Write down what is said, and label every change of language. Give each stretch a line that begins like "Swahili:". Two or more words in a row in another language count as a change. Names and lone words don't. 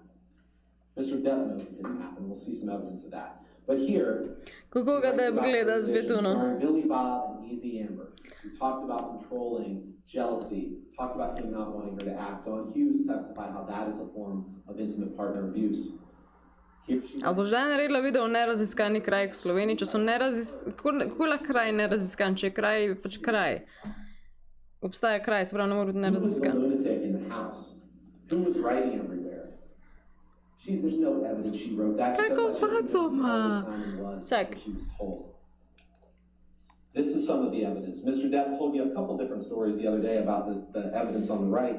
English: Mr. Depp knows it didn't happen. We'll see some evidence of that. But here, starring Billy Bob and Easy Amber, we talked about controlling jealousy, talked about him not wanting her to act. Don Hughes testified how that is a form of intimate partner abuse.
Slovenian: Ali boš zdaj naredila video o neraziskani krajih v Sloveniji, če so kako lahko kraj neraziskan, če je kraj pač kraj. Obstaja kraj, se pravi, ne mora biti neraziskan.
English: Who was writing everywhere? There's no evidence she wrote that. She was told. This is some of the evidence. Mr. Depp told you a couple different stories the other day about the evidence on the right.